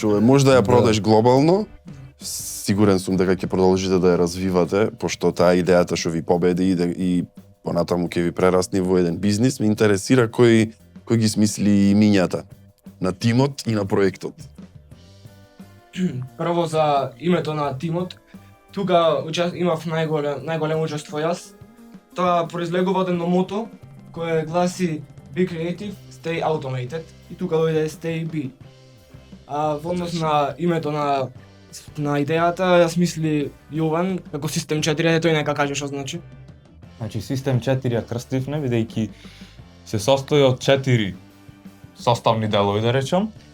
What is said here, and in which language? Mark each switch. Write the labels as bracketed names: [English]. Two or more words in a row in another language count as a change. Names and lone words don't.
[Macedonian] Што е, може да ја продадеш глобално, сигурен сум дека ќе продолжите да ја развивате, пошто таа идејата што ви победи и понатаму ќе ви прерасни во еден бизнис, ме интересира кој ги смисли имињата на тимот и на проектот. Прво за името на тимот, тука имав најголемо учество јас. Тоа произлегува од едно мото кое гласи [English] Be creative, stay automated [Macedonian] и тука дојде [English] stay be. [Macedonian] А во однос на името на идејата, јас мисли Јован, како Систем 4, тој нека каже што значи. Значи, Систем 4 ја крстивме, бидејќи се состои од 4 составни делови, да речам.